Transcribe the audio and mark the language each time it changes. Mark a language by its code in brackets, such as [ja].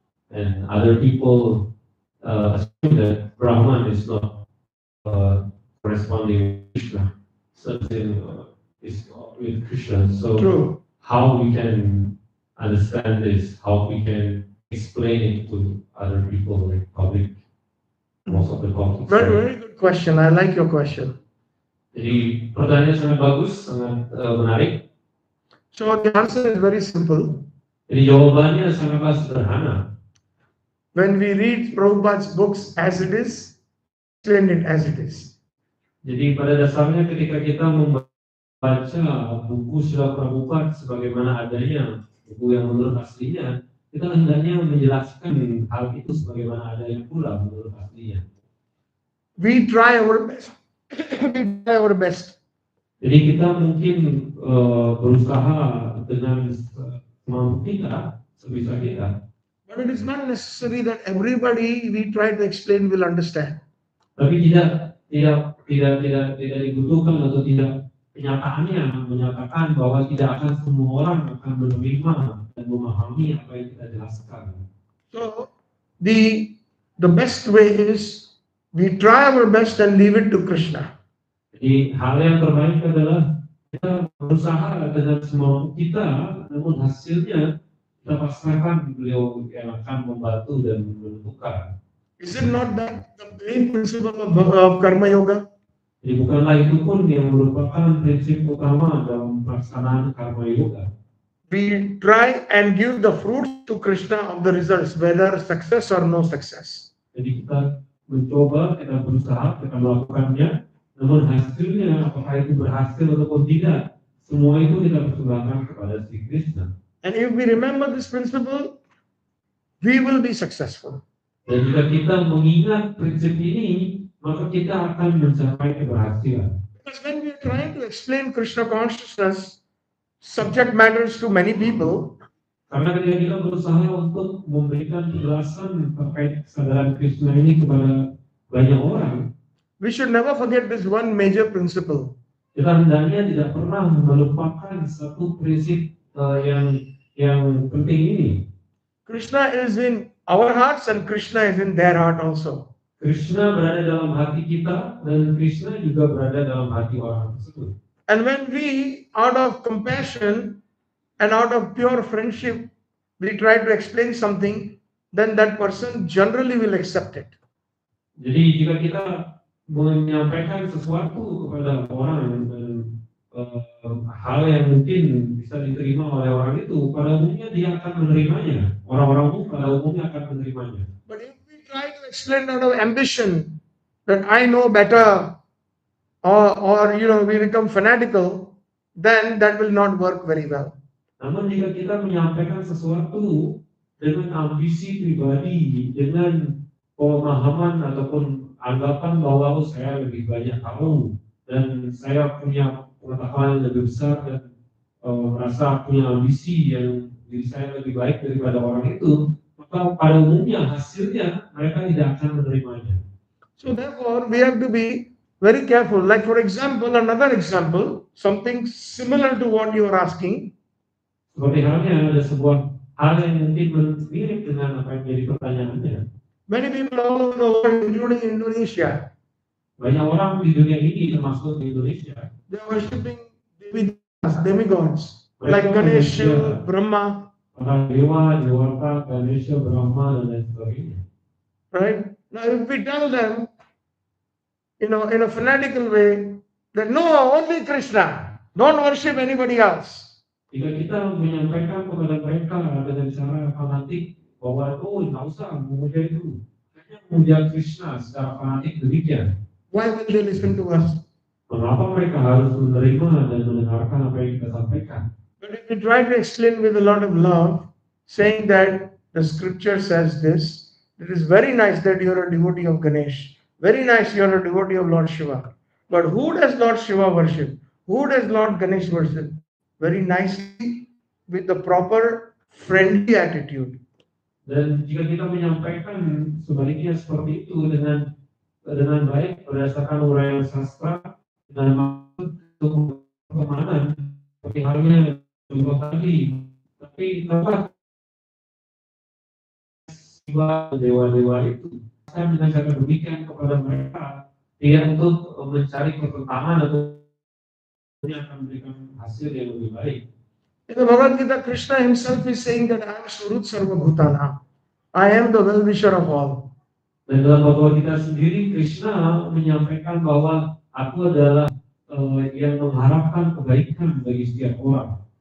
[en] And other people assume that Brahman is not corresponding with Krishna. Something is with Krishna. So True. how we can understand this? How we can explain it to other people, like public, most of the public. Very, very good question. I like your question. [id] Jadi pertanyaannya sangat bagus, sangat menarik. [en] So the answer is very simple. [id] Jadi jawabannya sangatlah sederhana. [en] When we read Prabhupada's books as it is, explain it as it is. [id] Jadi pada dasarnya ketika kita membaca buku Srila Prabhupada sebagaimana adanya, buku yang menurut aslinya, kita hendaknya menjelaskan hal itu sebagaimana adanya pula menurut aslinya. [en] We try our best. We try our best. [id] Jadi kita mungkin berusaha dengan semampu kita, sebisa kita. [en] But it is not necessary that everybody we try to explain will understand. [id] Tapi tidak dibutuhkan atau tidak kenyataannya menyatakan bahwa tidak akan semua orang akan menerima dan memahami apa yang kita jelaskan. [en] So the best way is we try our best and leave it to Krishna. [id] Jadi hal yang terbaik adalah kita berusaha dengan semampu kita, namun hasilnya kita pasrahkan beliau yang akan membantu dan menentukan. [en] Is it not that the main principle of Karma Yoga? [id] Jadi bukanlah itu pun yang merupakan prinsip utama dalam pelaksanaan Karma Yoga. [en] We try and give the fruits to Krishna of the results, whether success or no success. [id] Jadi kita mencoba, kita berusaha, kita melakukannya, namun hasilnya apakah itu berhasil ataupun tidak, semua itu kita persembahkan kepada si Krishna. [en] And if we remember this principle, we will be successful. [id] Dan jika kita mengingat prinsip ini, maka kita akan mencapai keberhasilan. [en] Because when we are trying to explain Krishna consciousness, subject matters to many people. [id] Karena ketika kita berusaha untuk memberikan penjelasan terkait kesadaran Krishna ini kepada banyak orang, [en] We should never forget this one major principle. [id] kita hendaknya tidak pernah melupakan satu prinsip yang penting ini. [en] Krishna is in our hearts and Krishna is in their heart also. [id] Krishna berada dalam hati kita dan Krishna juga berada dalam hati orang tersebut. [en] And when we, out of compassion and out of pure friendship, we try to explain something, then that person generally will accept it. [id] Jadi jika kita menyampaikan sesuatu kepada orang dan hal yang mungkin bisa diterima oleh orang itu, pada umumnya dia akan menerimanya. Orang-orang pun pada umumnya akan menerimanya. [en] But if we try to explain out of ambition that I know better, or we become fanatical, then that will not work very well. [id] Namun jika kita menyampaikan sesuatu dengan ambisi pribadi, dengan pemahaman ataupun anggapan bahwa saya lebih banyak tahu dan saya punya pengetahuan yang lebih besar dan merasa punya ambisi yang diri saya lebih baik daripada orang itu, maka pada umumnya hasilnya mereka tidak akan menerimanya. [en] So therefore, we have to be very careful. Like for example, another example, something similar to what you are asking. [id] Seperti halnya ada sebuah hal yang mungkin mirip dengan apa yang jadi pertanyaannya. [en] Many people all over the world, including Indonesia, [id] Banyak orang di dunia ini termasuk di Indonesia, [en] they are worshipping demigods like Ganesha, Brahma, [id] para dewa, dewata, Ganesha, Brahma dan lain sebagainya. right? [en] Now, if we tell them, in a fanatical way, that no, only Krishna, don't worship anybody else. [id] Jika kita menyampaikan kepada mereka dengan cara fanatik bahwa nggak usah memuja itu, hanya memuja Krishna secara fanatik demikian, [en] Why will they listen to us? [id] mengapa mereka harus menerima dan mendengarkan apa yang kita sampaikan? [en] But if we try to explain with a lot of love, saying that the scripture says this, it is very nice that you are a devotee of Ganesh. Very nice you are a devotee of Lord Shiva. But who does Lord Shiva worship? Who does Lord Ganesh worship? Very nicely with the proper friendly attitude. [id] Dan jika kita menyampaikan sebaliknya seperti itu dengan baik berdasarkan uraian sastra dengan maksud untuk pertemanan seperti halnya contoh tadi, tapi tempat dewa-dewa itu saya mengajarkan demikian kepada mereka tidak untuk mencari pertentangan atau ini akan memberikan hasil yang lebih baik. [en] In the Bhagavad Gita, Krishna himself is saying that I am [sa] Surut Sarva Bhutana. [en] I am the well-wisher of all. [id] Dan dalam Bhagavad Gita sendiri, Krishna menyampaikan bahwa aku adalah yang mengharapkan kebaikan bagi setiap orang.